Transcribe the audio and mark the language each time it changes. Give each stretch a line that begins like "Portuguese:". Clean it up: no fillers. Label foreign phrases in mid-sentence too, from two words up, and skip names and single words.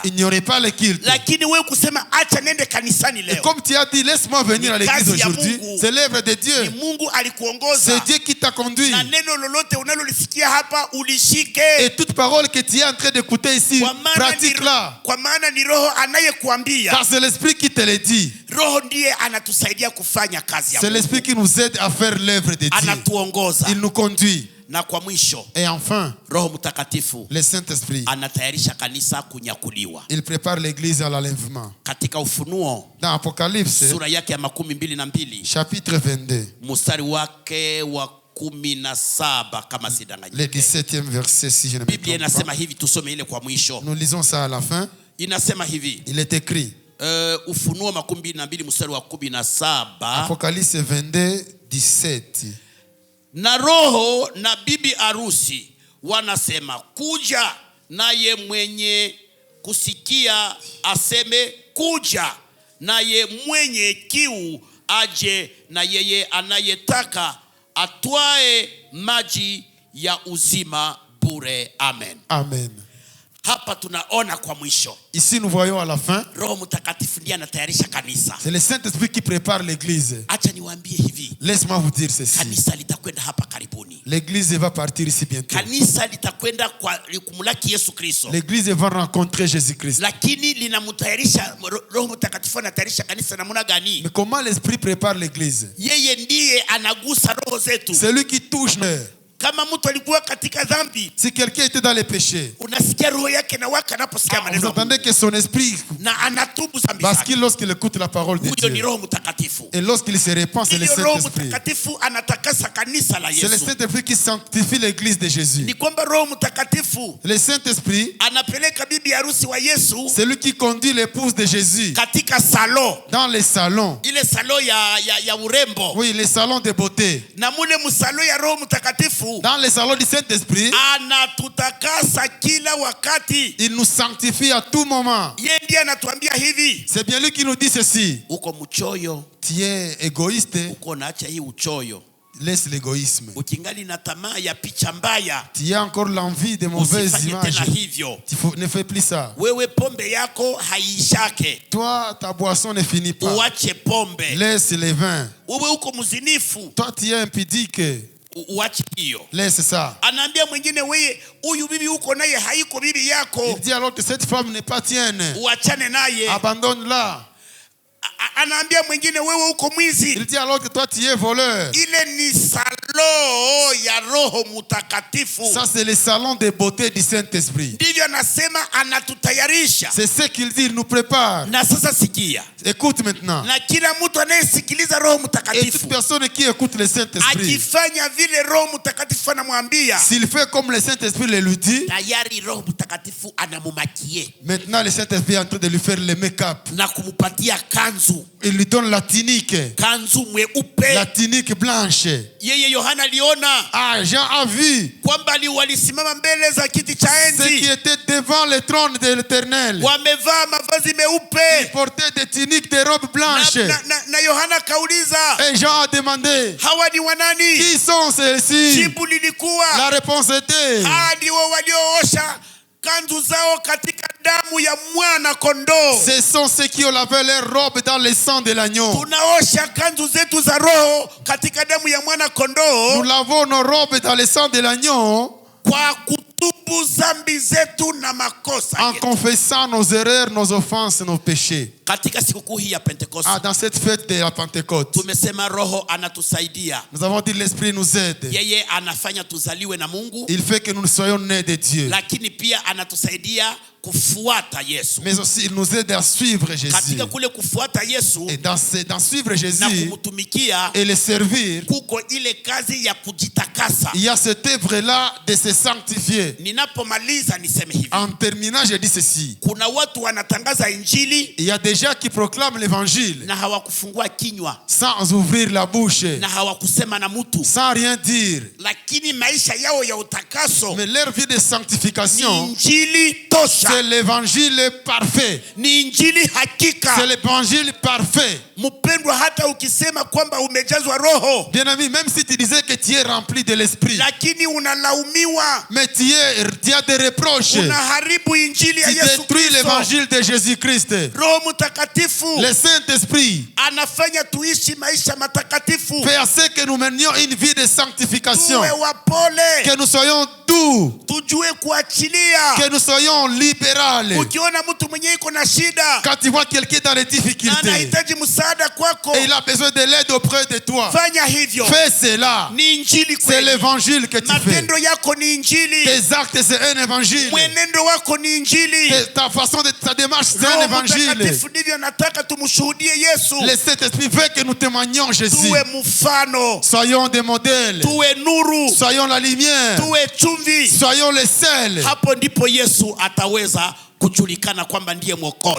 French: il n'y aurait pas le culte.
Swahili: Lakini wewe kusema acha nende kanisani
French: Et
Swahili: leo,
French: comme tu as dit, laisse-moi venir à l'église
Swahili: Kazi ya
French: aujourd'hui,
Swahili: Mungu.
French: c'est l'œuvre de
Swahili: ni
French: Dieu.
Swahili: Mungu
French: C'est
Swahili: alikuongoza,
French: Dieu qui t'a conduit.
Swahili: na neno lolote unalolisikia hapa ulishike,
French: Et toute parole que tu es en train d'écouter ici, pratique-la.
Swahili: kwa maana ni Roho anayekuambia.
French: Car c'est l'Esprit qui te le dit.
Swahili: Roho ndiye anatusaidia kufanya kazi ya
French: C'est
Swahili: Mungu,
French: l'Esprit qui nous aide à faire l'œuvre de Dieu.
Swahili: anatuongoza.
French: Il nous conduit.
Swahili: Na kwa mwisho,
French: Et enfin,
Swahili: Roho Mtakatifu
French: le Saint-Esprit,
Swahili: anatayarisha kanisa kunyakuliwa.
French: il prépare l'église à l'enlèvement.
Swahili: Katika Ufunuo
French: Dans Apocalypse,
Swahili: sura yake ya 22
French: chapitre 22,
Swahili: mstari wake wa 17, kama sidanganyi,
French: le 17e verset, si je ne me
Swahili: Biblia
French: trompe
Swahili: inasema
French: pas.
Swahili: hivi, tusome ile kwa mwisho.
French: Nous lisons ça à la fin.
Swahili: Inasema hivi,
French: Il est écrit,
Swahili: Ufunuo 22 mstari wa 17,
French: Apocalypse 22, 17.
Swahili: na Roho na bibi arusi wanasema kuja, naye mwenye kusikia aseme kuja, naye mwenye kiu aje, na yeye anayetaka atwae maji ya uzima bure. Amen. Amen. Hapa tunaona kwa mwisho,
French: Ici, nous voyons à la fin,
Swahili: Roho Mtakatifu ndiye anatayarisha kanisa.
French: c'est le Saint-Esprit qui prépare l'église.
Swahili: Acha niwaambie hivi,
French: Laisse-moi vous dire ceci.
Swahili: kanisa litakwenda hapa karibuni.
French: L'église va partir ici bientôt.
Swahili: Kanisa litakwenda kwa kumlaki Yesu Kristo,
French: L'église va rencontrer Jésus-Christ.
Swahili: lakini linamtayarisha. Roho Mtakatifu anatayarisha kanisa namna gani?
French: Mais comment l'Esprit prépare l'église?
Swahili: Yeye ndiye anagusa roho zetu.
French: C'est lui qui touche.
Swahili: Kama mtu alikuwa katika dhambi,
French: Si quelqu'un était dans les péchés,
Swahili: unasikia roho yake na waka anaposikia
French: vous
Swahili: maneno ya Mungu,
French: entendez que son esprit
Swahili: na anatubu dhambi
French: bascule
Swahili: zake.
French: lorsqu'il écoute la parole de
Swahili: Huyo ni
French: Dieu.
Swahili: Roho Mtakatifu.
French: Et lorsqu'il se répand, c'est le
Swahili: Ndiyo Roho
French: Saint-Esprit.
Swahili: Mtakatifu anatakasa kanisa la
French: C'est le
Swahili: Yesu.
French: Saint-Esprit qui sanctifie l'église de Jésus.
Swahili: Ni kwamba Roho Mtakatifu
French: Le Saint-Esprit,
Swahili: anapeleka bibi harusi wa Yesu
French: c'est lui qui conduit l'épouse de Jésus
Swahili: katika salon,
French: dans les salons.
Swahili: ile salon ya urembo,
French: Oui, les salons de beauté.
Swahili: na mule musalo ya Roho Mtakatifu
French: Dans les salons du Saint-Esprit,
Swahili: anatutakasa kila wakati.
French: il nous sanctifie à tout moment.
Swahili: Yeye ndiye anatuambia hivi,
French: C'est bien lui qui nous dit ceci.
Swahili: uko mchoyo,
French: Tu es égoïste,
Swahili: uko naacha hii uchoyo,
French: laisse l'égoïsme.
Swahili: ukingali na tamaa ya picha mbaya,
French: Tu as encore l'envie de mauvaises
Swahili: usifanye
French: images.
Swahili: tena hivyo.
French: Ne fais plus ça.
Swahili: Wewe pombe yako haiishake,
French: Toi, ta boisson ne finit pas.
Swahili: uache pombe.
French: Laisse les vins.
Swahili: Wewe uko mzinifu,
French: Toi, tu es impudique.
Swahili: uache hiyo.
French: Laisse ça.
Swahili: Anaambia mwingine, wewe huyu bibi uko naye haiko bibi yako,
French: Il dit alors que cette femme n'est pas tienne.
Swahili: uachane naye.
French: Abandonne-la.
Swahili: Anaambia mwingine, wewe uko mwizi,
French: Il dit alors que toi, tu es voleur.
Swahili: ile ni salo ya Roho Mtakatifu.
French: Ça, c'est le salon de beauté du Saint-Esprit.
Swahili: Ndivyo anasema, anatutayarisha.
French: C'est ce qu'il dit, il nous prépare.
Swahili: Na sasa sikia,
French: Écoute maintenant.
Swahili: na kila mtu anayesikiliza Roho
French: Et toute
Swahili: Mtakatifu
French: personne qui écoute le Saint-Esprit,
Swahili: akifanya vile Roho Mtakatifu anamwambia,
French: s'il fait comme le Saint-Esprit le lui dit,
Swahili: tayari Roho Mtakatifu anamumakie
French: maintenant le Saint-Esprit est en train de lui faire le make-up.
Swahili: na kumupatia kanzu,
French: Il lui donne la tunique
Swahili: kanzu mweupe.
French: blanche.
Swahili: Yeye Yohana aliona
French: Ah, Jean a vu
Swahili: kwamba walisimama mbele za kiti cha
French: ceux qui
Swahili: enzi,
French: étaient devant le trône de l'Éternel.
Swahili: wamevaa mavazi
French: Ils
Swahili: meupe.
French: portaient des tuniques, des robes blanches.
Swahili: Na Yohana kauliza,
French: Et Jean a demandé,
Swahili: hawa ni wanani?
French: qui sont ceux-ci?
Swahili: Jibu lilikuwa,
French: La réponse était,
Swahili: hawa ndio walioosha kanzu zao katika damu ya mwana kondoo.
French: ce sont ceux qui ont lavé leurs robes dans le sang de l'agneau.
Swahili: Tunaosha kanzu zetu za roho katika damu ya mwana
French: Nous
Swahili: kondoo
French: lavons nos robes dans le sang de l'agneau
Swahili: kwa kutubu zambi zetu na makosa
French: en
Swahili: yetu.
French: confessant nos erreurs, nos offenses, nos péchés.
Swahili: Katika sikukuu hii ya Pentekoste
French: Ah, dans cette fête de la Pentecôte,
Swahili: tumesema roho anatusaidia.
French: nous avons dit l'Esprit nous aide.
Swahili: Yeye anafanya tuzaliwe na Mungu,
French: Il fait que nous soyons nés de Dieu.
Swahili: lakini pia anatusaidia kufuata Yesu.
French: Mais aussi, il nous aide à suivre Jésus.
Swahili: Katika kule kufuata Yesu
French: Et dans suivre
Swahili: na
French: Jésus
Swahili: kumtumikia,
French: et le servir,
Swahili: kuko ile kazi ya kujitakasa.
French: il y a cette œuvre-là de se sanctifier.
Swahili: Ninapomaliza niseme hivi,
French: En terminant, je dis ceci.
Swahili: kuna watu wanatangaza injili
French: Il y a des gens qui proclament l'évangile
Swahili: na hawakufungua kinywa
French: sans ouvrir la bouche,
Swahili: na hawakusema na mtu,
French: sans rien dire.
Swahili: lakini maisha yao ya utakaso
French: Mais leur vie de
Swahili: ni
French: sanctification,
Swahili: injili tosha,
French: c'est l'évangile parfait.
Swahili: ni injili
French: C'est
Swahili: hakika.
French: l'évangile parfait.
Swahili: Mpendwa, hata ukisema kwamba umejazwa roho
French: Bien ami, même si tu disais que tu es rempli de l'esprit,
Swahili: lakini unalaumiwa,
French: mais tu as des reproches,
Swahili: unaharibu injili ya
French: tu
Swahili: Yesu
French: détruis
Swahili: Kristo.
French: l'évangile de Jésus-Christ.
Swahili: Roho Mtakatifu
French: Le Saint-Esprit
Swahili: anafanya tuishi maisha matakatifu,
French: fait à ce que nous menions une vie de sanctification,
Swahili: tuwe wapole,
French: que nous soyons doux,
Swahili: tujue kuachilia.
French: que nous soyons libérales.
Swahili: Ukiona mtu mwenye iko na shida
French: Quand tu vois quelqu'un dans les
Swahili: na
French: difficultés
Swahili: anahitaji msaada kwako,
French: et il a besoin de l'aide auprès de toi,
Swahili: fanya hivyo.
French: fais cela.
Swahili: Ni injili
French: C'est
Swahili: kweli.
French: l'évangile que tu fais.
Swahili: Matendo yako ni injili,
French: Tes actes, c'est un évangile.
Swahili: mwenendo wako ni injili.
French: Ta façon de ta démarche, c'est un
Swahili: Roho
French: évangile.
Swahili: Mtakatifu ndivyo nataka tumshuhudie Yesu,
French: Le Saint-Esprit veut que nous témoignions Jésus.
Swahili: tuwe mfano,
French: Soyons des modèles.
Swahili: tuwe nuru,
French: Soyons la lumière.
Swahili: tuwe chumvi.
French: Soyons le sel.
Swahili: Hapo ndipo Yesu ataweza kujulikana kwamba ndiye mwokozi.